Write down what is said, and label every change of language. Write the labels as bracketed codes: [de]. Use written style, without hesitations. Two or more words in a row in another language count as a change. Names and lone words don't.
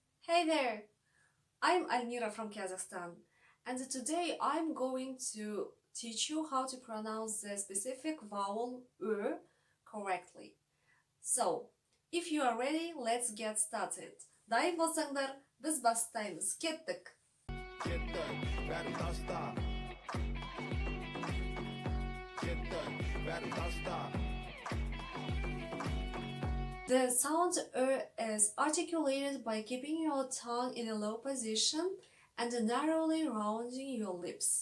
[en] Hey there, I'm Almira from Kazakhstan, and today I'm going to teach you how to pronounce the specific vowel Ö correctly. So, if you are ready, let's get started. [kk] Дайын болсаңдар, біз бастаймыз. Кеттік! [en] The sound is articulated by keeping your tongue in a low position and narrowly rounding your lips.